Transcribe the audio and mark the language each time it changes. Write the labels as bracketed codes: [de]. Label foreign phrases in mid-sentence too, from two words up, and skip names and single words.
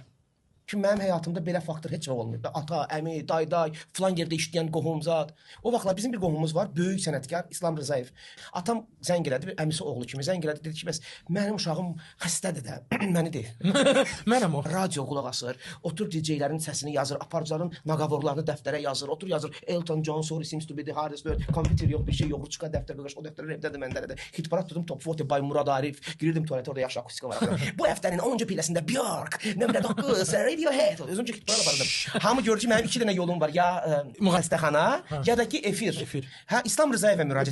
[az] Ki mənim həyatımda belə faktor heç vaxt olmayıb. Ata, əmi, dayday, filan yerdə işləyən qohumzad. O vaxtlar bizim bir qohumumuz var, böyük sənətkar İslam Rzayev. Atam zəng elədi, əmisi oğlu kimi zəng elədi, dedi ki, bəs mənim uşağım xəstədir də, məni deyil. Mənəm o. Radio qulaq asır, otur DJ-lərin səsini yazır, aparıcıların naqavorlarını dəftərə yazır, otur yazır, Elton John, Sorry Seems to be the hardest word, kompüter yox, bir şey yox, çıxar dəftər qoyur, o dəftərlər evdədir, məndədir. Hitparat tutdum, Top 40 by Murad Arif, girirdim tualetə, orada yaxşı akustika var. Bu həftənin 10-cu pilləsində Björk, nömrə 9, Radiohead. Özümcə hitparat apardım. Hamı görür ki, mənim 2 dənə yolum var, ya xəstəxana, ya da ki efir. Hə, İslam Rzayevə müraciət